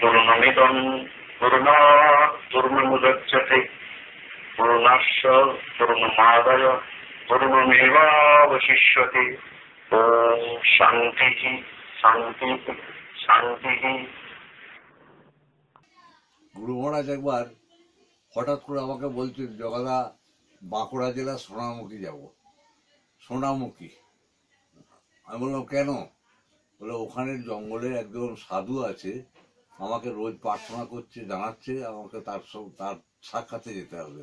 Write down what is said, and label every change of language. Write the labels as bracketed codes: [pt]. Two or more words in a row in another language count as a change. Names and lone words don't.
[sa] पूर्णमिदं पूर्णात् पूर्णमुदच्यते पूर्णस्य पूर्णमादाय पूर्णमेवावशिष्यते। ओम शांति शांति शांति। [bn] গুরু মহারাজ একবার হঠাৎ করে আমাকে বলছেন, জগাদা বাঁকুড়া জেলা সোনামুখী যাব। সোনামুখী। আমি বললাম কেন? বলে ওখানের জঙ্গলে একজন সাধু আছে, আমাকে রোজ প্রার্থনা করছে, জানাচ্ছে আমাকে তার সাক্ষাতে যেতে হবে।